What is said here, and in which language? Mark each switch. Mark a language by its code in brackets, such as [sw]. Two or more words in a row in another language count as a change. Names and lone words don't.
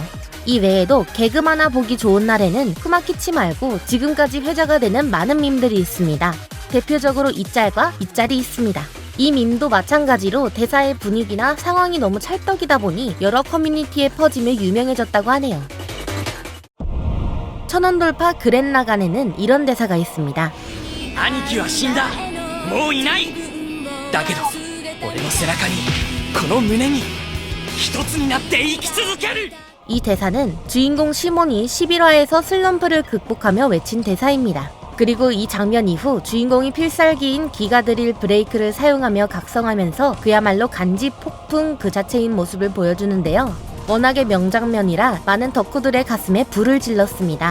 [ko] 이 외에도 개그 만화 보기 좋은 날에는 쿠마키치 말고 지금까지 회자가 되는 많은 밈들이 있습니다. 대표적으로 이 짤과 이 짤이 있습니다. 이 밈도 마찬가지로 대사의 분위기나 상황이 너무 찰떡이다 보니 여러 커뮤니티에 퍼지며 유명해졌다고 하네요. 천원돌파 그랜라간에는 이런 대사가 있습니다. [ja] 兄貴は死んだもういないだけど俺の背中にこの胸に一つになって生き続ける [ko] 이 대사는 주인공 시몬이 11화에서 슬럼프를 극복하며 외친 대사입니다. 그리고 이 장면 이후 주인공이 필살기인 기가드릴 브레이크를 사용하며 각성하면서 그야말로 간지 폭풍 그 자체인 모습을 보여주는데요. 워낙에 명장면이라 많은 덕후들의 가슴에 불을 질렀습니다.